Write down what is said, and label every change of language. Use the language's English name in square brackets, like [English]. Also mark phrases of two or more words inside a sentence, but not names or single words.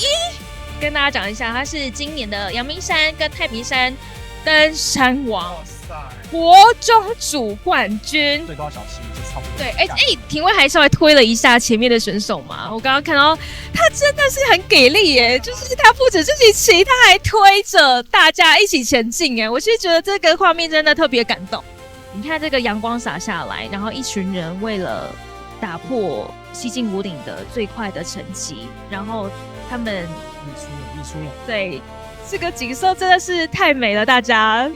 [Chinese] 跟大家講一下，他是今年的陽明山跟太平山登山王，國中組冠軍，最高小七就差不多。對，廷威還稍微推了一下前面的選手嘛，我剛剛看到他真的是很給力耶，就是他不止自己騎，他還推着大家一起前進耶，我其實覺得這個畫面真的特別感動。你看這個陽光灑下來，然後一群人為了打破西進武嶺的最快的成績，然後他們溢出了。對，這個景色真的是太美了，大家。